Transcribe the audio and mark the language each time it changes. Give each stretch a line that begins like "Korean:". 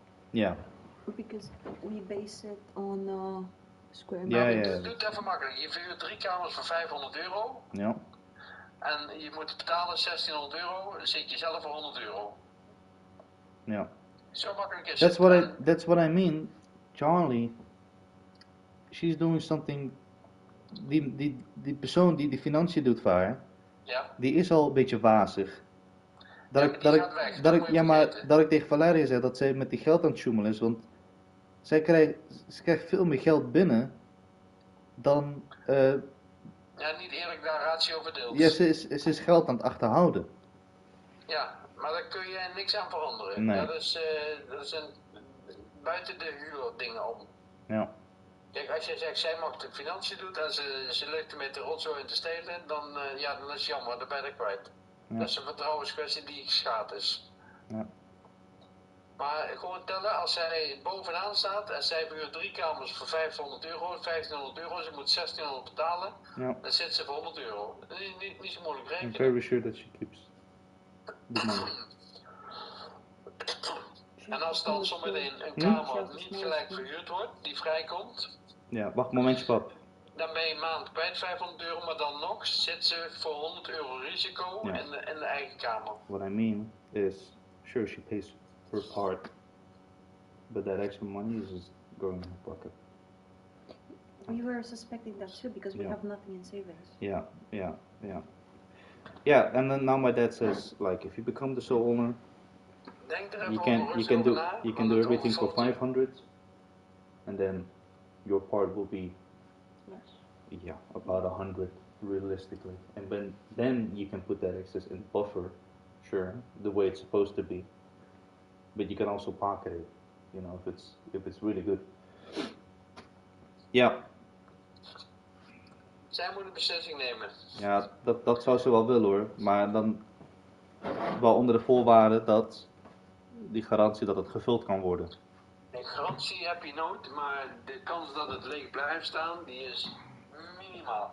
Dutch: Ja.
English: Because we base it on square meter.
Dutch: Ja. Doe het even makkelijk. Je verhuurt 3 kamers voor 500 euro. Ja. En je moet betalen 1600 euro, dan zit je zelf voor 100 euro. Ja. Zo makkelijk is
English: That's what I mean. Charlie, she's doing something
Dutch: die persoon die de financiën doet voor haar, Ja. die is al een beetje wazig. Ja, maar die gaat weg, dat moet je vergeten. Dat ik tegen Valeria zeg dat zij met die geld aan het sjoemelen is, want ze krijgt veel meer geld binnen dan... Ja, niet eerlijk daar ratio verdeeld. ja, ze is geld aan het achterhouden. Ja, maar daar kun je niks aan veranderen. Nee. Dat is een buiten de huurdingen om. Ja. Kijk, als jij zegt, zij mag de financiën doen en ze lukt met de rotzooi in te stelen, dan is het jammer, dan ben je kwijt. Ja. Dat is een vertrouwenskwestie die geschaad is. Ja. Maar gewoon tellen, als zij bovenaan staat en zij verhuurt 3 kamers voor €500, €1500, ze moet €1600 betalen, dan zit ze voor €100. Niet zo moeilijk rekenen.
English: I'm very sure that she keeps the money.
Dutch: En als dan zometeen een kamer niet gelijk verhuurd wordt, die vrijkomt, Ja, wacht een momentje, pap. dan ben je een maand kwijt €500, maar dan nog zit ze voor €100 risico in de eigen kamer.
English: What I mean is, sure she pays her part, but that extra money is just going in her pocket. We were suspecting that too because we have nothing in savings. Yeah. Yeah, and then now my dad says, like, if you become the sole owner, you can do everything for 500, and then your part will be, about 100 realistically, and then you can put that excess in buffer, sure, the way it's supposed to be, but you can also pocket it, if it's really good.
Dutch: Ja. Zij moet een beslissing nemen. Ja, dat zou ze wel willen hoor, maar dan wel onder de voorwaarde dat die garantie dat het gevuld kan worden. Een garantie heb je nooit, maar de kans dat het leeg blijft staan, die is minimaal.